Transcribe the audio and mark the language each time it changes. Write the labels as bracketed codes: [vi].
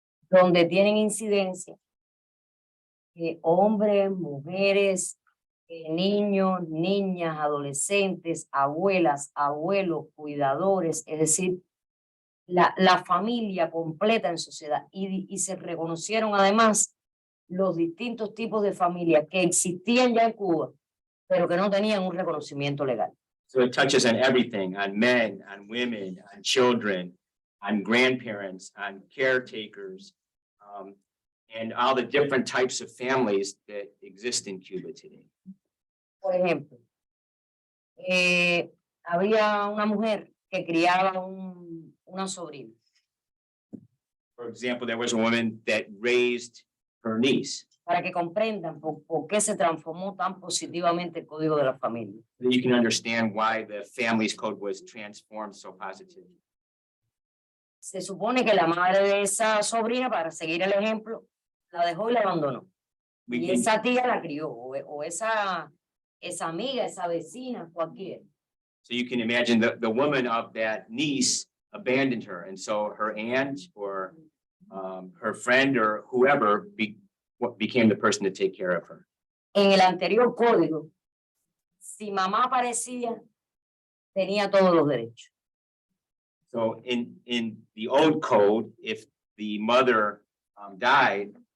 [es] Donde tienen incidencia hombres, mujeres, niños, niñas, adolescentes, abuelas, abuelos, cuidadores, es decir, la familia completa en sociedad y se reconocieron además los distintos tipos de familias que existían ya en Cuba, pero que no tenían un reconocimiento legal. [en] So it touches on everything, on men, on women, on children, on grandparents, on caretakers, and all the different types of families that exist in Cuba today. [es] Por ejemplo, había una mujer que criaba una sobrina. [en] For example, there was a woman that raised her niece. [es] Para que comprendan por qué se transformó tan positivamente el Código de la Familia. [en] So you can understand why the Families Code was transformed so positively. [es] Se supone que la madre de esa sobrina, para seguir el ejemplo, la dejó y la abandonó. [en] We [es] Y [en] can, [es] esa tía la crió, o esa amiga, esa vecina, cualquiera. [en] so you can imagine the woman of that niece abandoned her. And so her aunt or her friend or whoever became the person to take care of her. [es] En el anterior código, si mamá aparecía, tenía todos los derechos. [en] So in the old code, if the mother died,